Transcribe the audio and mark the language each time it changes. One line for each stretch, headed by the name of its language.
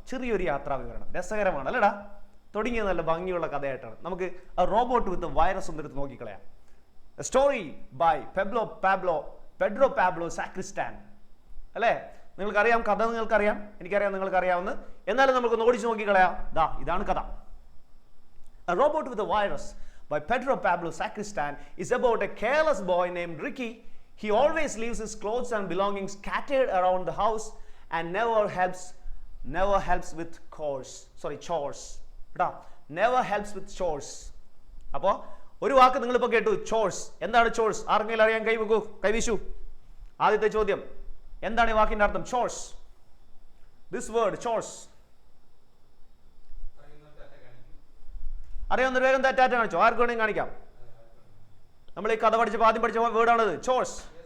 Malayalam: ചെറിയൊരു യാത്രാ വിവരണം, രസകരമാണ് അല്ലേടാ. തുടങ്ങിയത് നല്ല ഭംഗിയുള്ള കഥയായിട്ടാണ്. നമുക്ക് robot with virus ഒന്നെടുത്ത് നോക്കിക്കളയാം. Story by Pedro Pablo സാക്രിസ്റ്റാൻ അല്ലേ. നിങ്ങൾക്കറിയാം കഥ, നിങ്ങൾക്കറിയാം, എനിക്കറിയാം, നിങ്ങൾക്കറിയാവുന്ന. എന്നാലും നമുക്ക് ഓടിച്ചു നോക്കിക്കളയാം. ഇതാണ് കഥ.
English: A Robot with a Virus by Pedro Pablo Sacristan is about a careless boy named Ricky. He always leaves his clothes and belongings scattered around the house and never helps with chores. Never helps with chores.
Malayalam: അപ്പോൾ ഒരു വാക്ക് നിങ്ങളിപ്പോൾ കേട്ടു, chores. എന്താണ് chores? ആർക്കെങ്കിലും അറിയാൻ കൈവീശു. ആദ്യത്തെ ചോദ്യം, എന്താണ് ഈ വാക്കിന്റെ അർത്ഥം? Chores,
English: This word chores.
Malayalam: അറിയാവുന്ന വേഗം ടാറ്റ കാണിച്ചോ, ആർക്ക് വേണമെങ്കിൽ കാണിക്കാം. നമ്മൾ ഈ കഥ ആദ്യം പഠിച്ച വേർഡാണത്, ചോഴ്സ്.